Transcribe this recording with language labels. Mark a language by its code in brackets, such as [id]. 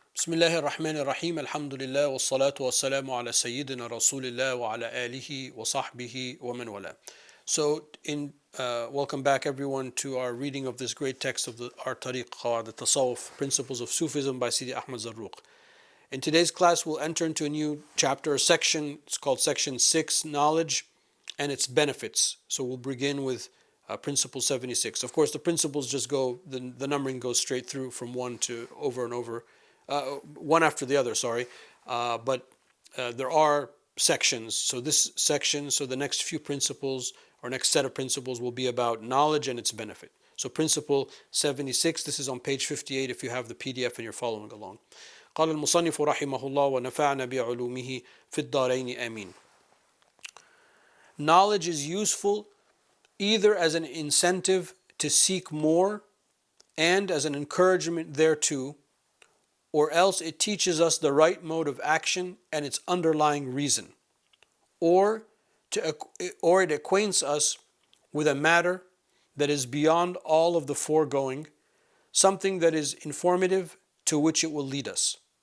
[ar] بسم الله الرحمن الرحيم الحمد لله والصلاة والسلام على سيدنا رسول الله وعلى آله وصحبه ومن والاه. [en] Welcome back everyone to our reading of this great text of our Tariq the Tasawwuf, Principles of Sufism by Sidi Ahmad Zarruq. In today's class we'll enter into a new chapter, a section. It's called Section 6, Knowledge and its Benefits. So we'll begin with Principle 76. Of course the principles just go, the numbering goes straight through from one to over and over. One after the other, sorry. But there are sections. So this section, so the next few principles or next set of principles will be about knowledge and its benefit. So principle 76, this is on page 58 if you have the PDF and you're following along. [ar] قال المصنف رحمه الله ونفعنا بعلومه في الدارين آمين. [en] Knowledge is useful either as an incentive to seek more and as an encouragement thereto, or else it teaches us the right mode of action and its underlying reason, or it acquaints us with a matter that is beyond all of the foregoing, something that is informative to which it will lead us.